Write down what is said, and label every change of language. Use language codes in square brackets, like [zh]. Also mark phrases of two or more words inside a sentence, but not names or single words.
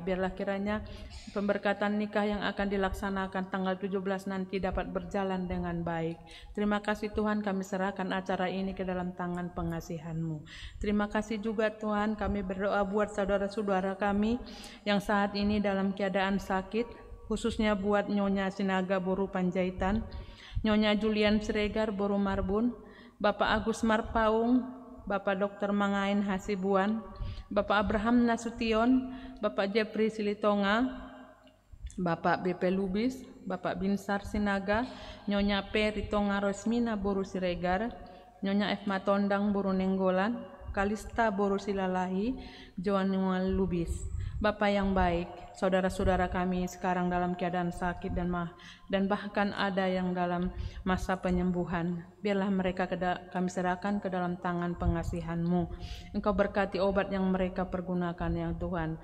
[id] Biarlah kiranya pemberkatan nikah yang akan dilaksanakan tanggal 17 nanti dapat berjalan dengan baik. Terima kasih Tuhan, kami serahkan acara ini ke dalam tangan pengasihan-Mu. Terima kasih juga Tuhan, kami berdoa buat saudara-saudara kami yang saat ini dalam keadaan sakit, khususnya buat Nyonya Sinaga Boru Panjaitan, Nyonya Julian Siregar Boru Marbun, Bapak Agus Marpaung, Bapak Dr. Mangain Hasibuan, Bapak Abraham Nasution, Bapak Jeffrey Silitonga, Bapak BP Lubis, Bapak Binsar Sinaga, Nyonya P. Ritonga Rosmina Boru Siregar, Nyonya F. Matondang Boru Nenggolan, Kalista Boru Silalahi, Joanual Lubis. Bapak yang baik, saudara-saudara kami sekarang dalam keadaan sakit dan bahkan ada yang dalam masa penyembuhan. Biarlah mereka kami serahkan ke dalam tangan pengasihan-Mu. Engkau berkati obat yang mereka pergunakan ya Tuhan.